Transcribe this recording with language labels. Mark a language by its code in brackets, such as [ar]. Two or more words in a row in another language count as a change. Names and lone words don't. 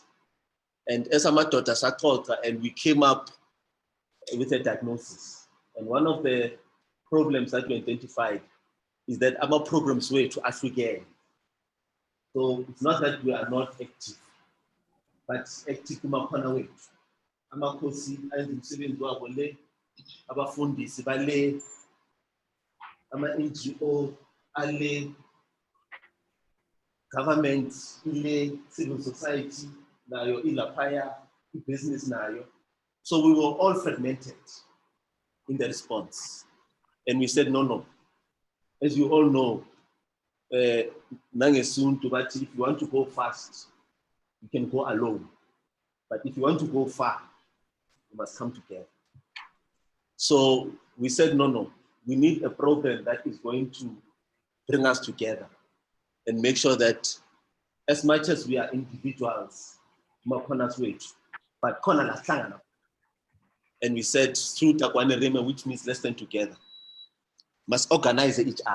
[en] And as a matter and we came up with a diagnosis. And one of the problems that we identified is that our programs were to African. So it's not that we are not active. but active [zu] kumakhona wethu. Amakhosi ayenza umsebenzi wabo le, abafundisi bale, ama-NGO ale, government ile, [en] civil society [zu] nayo ilaphaya, business nayo. [en] So we were all fragmented in the response. And we said, no. As you all know, [zu] nangesuntu bathi, [en] if you want to go fast, you can go alone. But if you want to go far, you must come together. So we said, no. We need a program that is going to bring us together and make sure that as much as we are individuals, but and we said through Takwane Reme, which means less than together, must organize each other.